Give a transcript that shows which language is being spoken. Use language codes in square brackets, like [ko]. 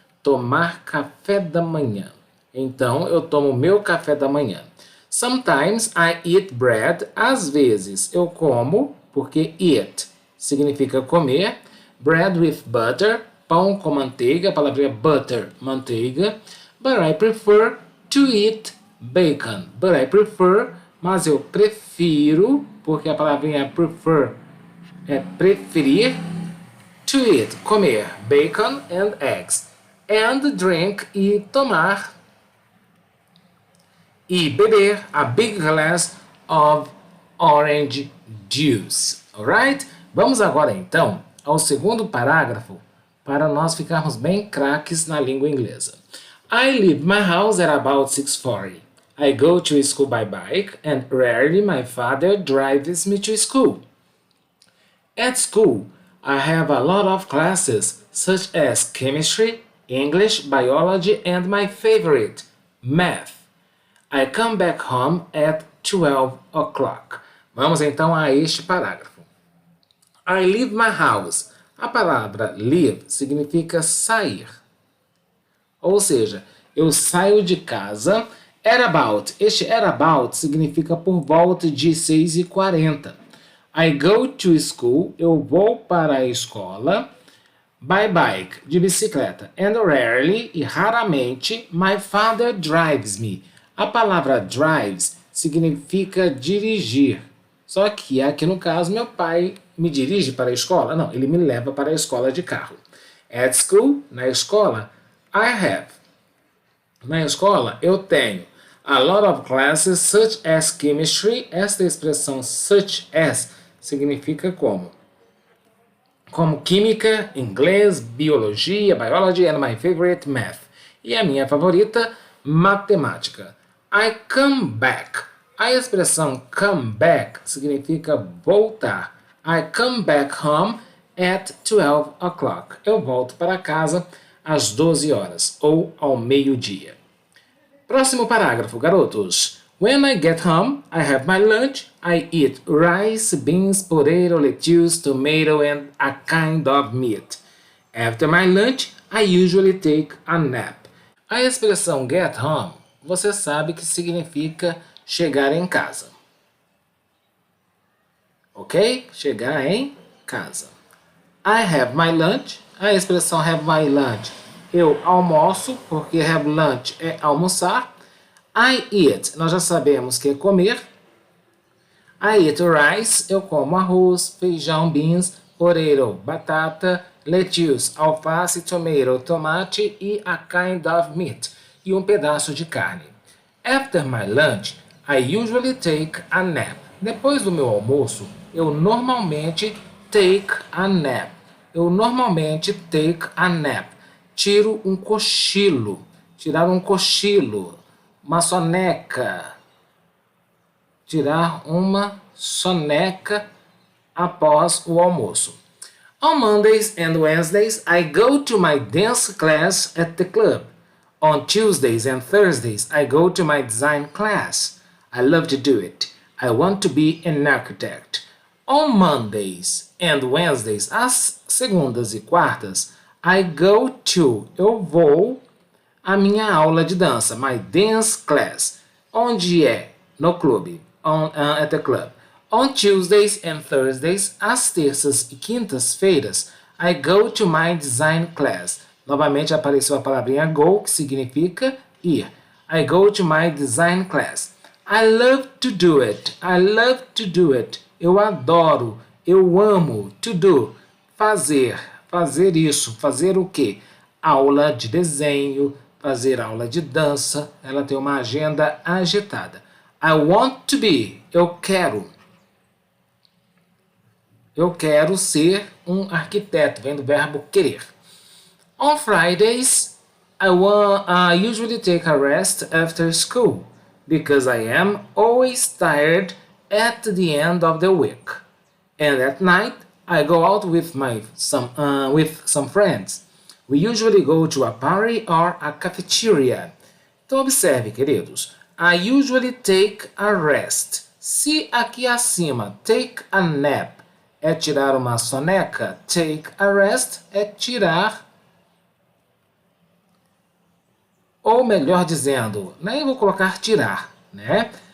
[pt] Tomar café da manhã. Então, eu tomo meu café da manhã. [en] Sometimes I eat bread. [pt] Às vezes eu como, porque eat significa comer. [en] Bread with butter. [pt] Pão com manteiga. A palavra é butter, manteiga. [en] But I prefer to eat bacon. But I prefer, [pt] mas eu prefiro, porque a palavrinha prefer é preferir, [en] To eat, comer, bacon and eggs. And drink, [pt] e tomar, e beber [en] a big glass of orange juice. Alright? [pt] Vamos agora então ao segundo parágrafo para nós ficarmos bem craques na língua inglesa. [en] I leave my house at about 6:40. I go to school by bike and rarely my father drives me to school. At school, I have a lot of classes such as chemistry, English, biology, and my favorite, math. I come back home at 12 o'clock. [pt] Vamos então a este parágrafo. [en] I leave my house. [pt] A palavra leave significa sair. Ou seja, eu saio de casa [en] at about. [pt] Este [en] at about [pt] significa por volta de 6:40. [en] I go to school. [pt] Eu vou para a escola. [en] By bike, [pt] de bicicleta. [en] And rarely, [pt] e raramente, [en] my father drives me. [pt] A palavra drives significa dirigir. Só que aqui no caso, meu pai me dirige para a escola? Não, ele me leva para a escola de carro. [en] At school, na escola, I have. [pt] Na escola, eu tenho [en] a lot of classes such as chemistry. [pt] Esta expressão [en] such as [pt] significa como química, inglês, biologia, [en] biology and my favorite math. [pt] E a minha favorita, matemática. [en] I come back. [pt] A expressão come back significa voltar. [en] I come back home at 12 o'clock. [pt] Eu volto para casa às 12 horas ou ao meio-dia. Próximo parágrafo, garotos. [en] When I get home, I have my lunch. I eat rice, beans, potato, lettuce, tomato, and a kind of meat. After my lunch, I usually take a nap. [pt] A expressão [en] get home, [pt] você sabe que significa chegar em casa. [en] Ok? Chegar em casa. I have my lunch. [pt] A expressão [en] have my lunch, [pt] eu almoço, porque have lunch é almoçar. I eat, nós já sabemos que é comer. [en] I eat rice, [pt] eu como arroz, feijão, beans, potato, batata, lettuce, alface, tomato, tomate e [en] a kind of meat, [pt] e um pedaço de carne. [en] After my lunch, I usually take a nap. [pt] Depois do meu almoço, eu normalmente [en] take a nap. [pt] Eu normalmente [en] take a nap. [pt] Tiro um cochilo. Tirar um cochilo. Uma soneca. Tirar uma soneca após o almoço. [en] On Mondays and Wednesdays, I go to my dance class at the club. On Tuesdays and Thursdays, I go to my design class. I love to do it. I want to be an architect. On Mondays and Wednesdays, [pt] às segundas e quartas, I go to, eu vou, a minha aula de dança, [en] my dance class. [pt] Onde é? No clube, [en] at the club. On Tuesdays and Thursdays, [pt] às terças e quintas-feiras, [en] I go to my design class. [pt] Novamente apareceu a palavrinha go, que significa ir. [en] I go to my design class. I love to do it. I love to do it. [pt] Eu adoro, eu amo, to do, fazer, fazer isso, fazer o quê? Aula de desenho, fazer aula de dança, ela tem uma agenda agitada. [en] I want to be, [pt] eu quero ser um arquiteto, vem do verbo querer. [en] On Fridays, I usually take a rest after school, because I am always tired at the end of the week. And at night, I go out with some friends. We usually go to a party or a cafeteria. [pt] Então observe, queridos. [en] I usually take a rest. [pt] Se aqui acima, [en] take a nap, [pt] é tirar uma soneca, [en] take a rest [pt] é tirar, ou melhor dizendo, nem vou colocar tirar, né?